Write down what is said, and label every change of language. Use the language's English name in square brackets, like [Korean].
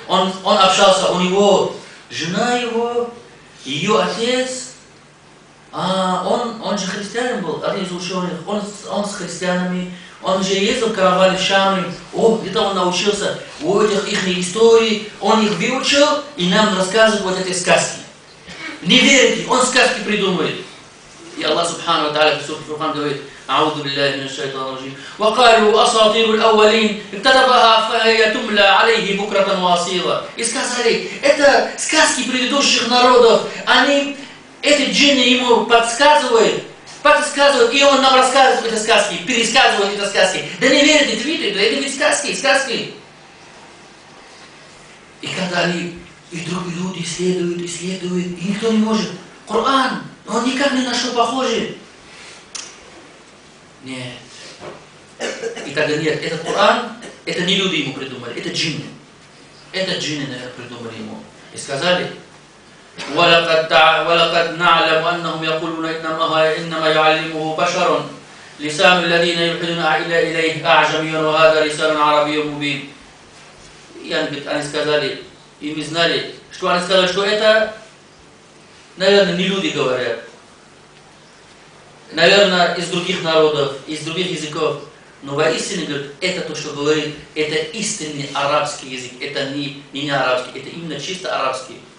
[Russian] Он общался, у него жена его, ее отец, он же христианин был, один из ученых, он с христианами, он же ездил в караване в Шаме, где-то он научился у этих их историй, он их выучил и нам рассказывает вот эти сказки. Не верите, он сказки придумывает. И Аллах Субхану Ва Тааля в суре Фуркан говорит, [Arabic] أعوذ بالله من الشيطان الرجيم وقالوا أساطير الأولين اكتتبها فهي تملى عليه بكرة وأصيلا. [Russian] И сказали, это сказки предыдущих народов, эти джинны ему подсказывают, и он нам рассказывает эти сказки, пересказывает эти сказки. Да не верите, видите, это ведь сказки. И когда и другие люди исследуют, и никто не может. Коран, он никак не нашел похожий. Нет. И тогда нет, этот Коран, это не люди ему придумали, это джинны. Это джинны, наверное, придумали ему. И сказали, [Arabic] وَلَقَدْ نَعْلَمُ أَنَّهُمْ يَقُولُونَ إِنَّمَا يُعَلِّمُهُ بَشَرٌ لِسَانُ الَّذِينَ يُلْحِدُونَ إِلَيْهِ أَعْجَمِيٌّ وَهَذَا لِسَانٌ عَرَبِيٌّ مُبِينٌ. [Russian] И они сказали, и мы знали, что они сказали, что это, наверное, не люди говорят. наверное, из других народов, из других языков. Но воистине, говорит, это то, что говорит, это истинный арабский язык, это не арабский, это именно чисто арабский.